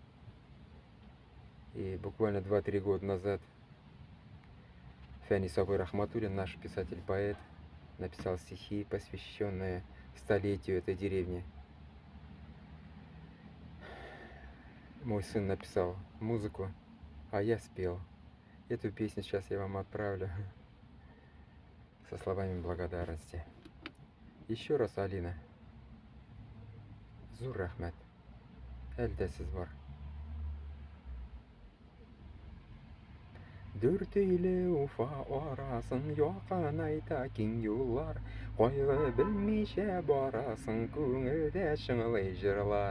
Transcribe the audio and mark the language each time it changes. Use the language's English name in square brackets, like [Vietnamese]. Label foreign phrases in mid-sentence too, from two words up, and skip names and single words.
[Russian] И буквально 2-3 года назад Фяни Сабой Рахматуллин, наш писатель-поэт, написал стихи, посвященные столетию этой деревни. Мой сын написал музыку, а я спел. Эту песню сейчас я вам отправлю со словами благодарности. Еще раз, [Tatar] Алина. Зур рахмат. Әлдә сез бар. Дүртөйле Уфа арасын якынайта киң юллар, кайгы белмичә барасың, күңелдә шыңлый җырлар.